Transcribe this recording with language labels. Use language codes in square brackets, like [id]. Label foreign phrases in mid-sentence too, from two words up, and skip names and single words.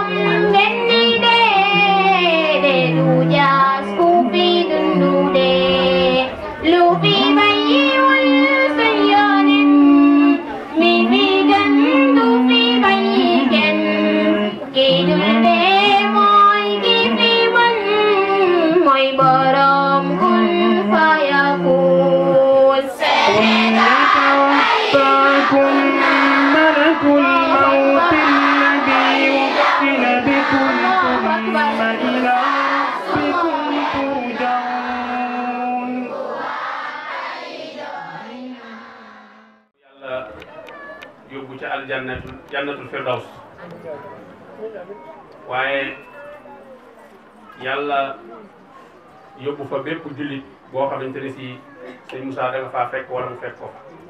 [wo] ngeen ni dee du jaas ku fi dundu dee lu fi bàyyiwul sa yoonin mi fi gën du fi bàyyi kenn ki dundee mooy ki fi mën mooy borom kun fayakun Sénégal [ar] يتوفاكم ملك الموت الذي وكل بكم ثم إلى ربكم ترجعون. [wo] yàlla yóbbu ca [ar] جنة الفردوس [wo] waaye yàlla yóbbu fa bépp jullit boo xamante ne si sëñ Moussa da nga faa fekk wala mu fekk ko fa